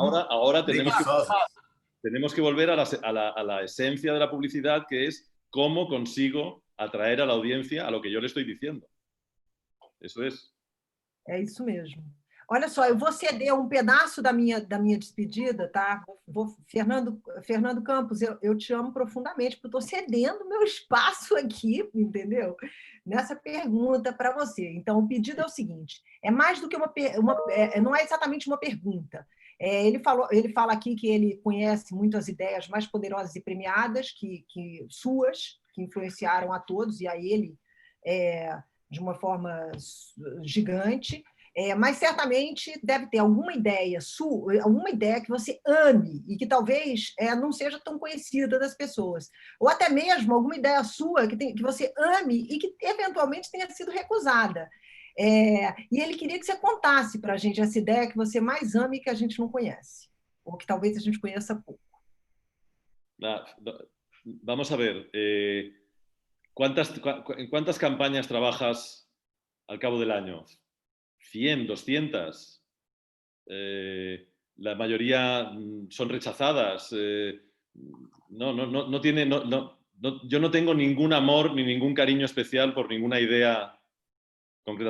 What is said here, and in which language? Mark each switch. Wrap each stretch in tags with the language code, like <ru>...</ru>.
<es>Ahora tenemos que volver a la esencia de la publicidad, que es cómo consigo atraer a la audiencia a lo que yo le estoy diciendo. Eso es.</es> <pt>É isso mesmo. Olha só, eu vou ceder um pedaço da minha despedida, tá? Fernando Campos, eu te amo profundamente, porque eu estou cedendo meu espaço aqui, entendeu? Nessa pergunta para você. Então, o pedido é o seguinte: é mais do que não é exatamente uma pergunta. Ele fala aqui que ele conhece muito as ideias mais poderosas e premiadas suas, que influenciaram a todos, e a ele de uma forma gigante. Mas certamente deve ter alguma ideia que você ame e que talvez não seja tão conhecida das pessoas. Ou até mesmo alguma ideia sua que você ame e que eventualmente tenha sido recusada. E ele queria que você contasse para a gente essa ideia que você mais ama e que a gente não conhece, ou que talvez a gente conheça pouco.</pt> <es>Vamos a ver. ¿En cuántas campañas trabajas al cabo del año? 100, 200. La mayoría son rechazadas. Yo no tengo ningún amor ni ningún cariño especial por ninguna idea concreta.</es>